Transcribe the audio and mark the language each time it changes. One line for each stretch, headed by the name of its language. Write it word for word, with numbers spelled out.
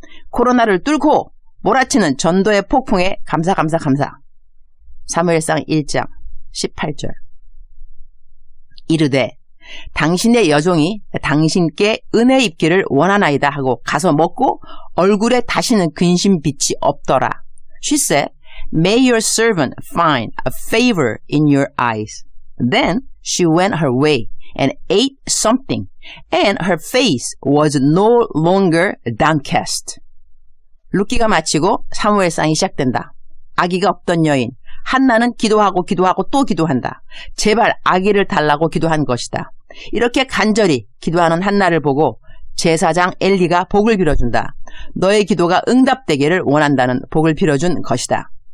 Korean: 코로나를 뚫고 몰아치는 전도의 폭풍에 감사 감사 감사. 사무엘상 일 장 십팔 절. 이르되 당신의 여종이 당신께 은혜 입기를 원하나이다 하고 가서 먹고 얼굴에 다시는 근심빛이 없더라.
English: She said, May your servant find a favor in your eyes. Then she went her way and ate something, and her face was no longer downcast.
Korean: 룻기가 마치고 사무엘상이 시작된다. 아기가 없던 여인 한나는 기도하고 기도하고 또 기도한다. 제발 아기를 달라고 기도한 것이다. 이렇게 간절히 기도하는 한나를 보고 제사장 엘리가 복을 빌어준다. 너의 기도가 응답되기를 원한다는 복을 빌어준 것이다.